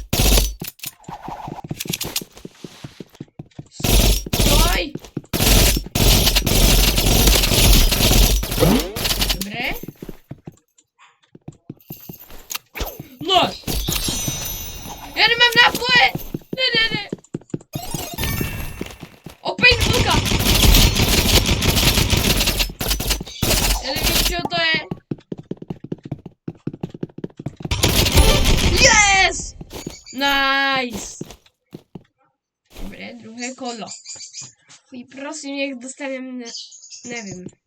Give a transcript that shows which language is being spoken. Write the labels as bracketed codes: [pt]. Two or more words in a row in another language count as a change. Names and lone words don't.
[sk] Stoj. Dobre. No. Ja nie mam naboje. Nie. [cs] Opět vlka! Já nevím, [sk] čo to je. [en] Yes! [sk] Nice! Dobre, druhé kolo. Prosím, nech dostanem, nevím.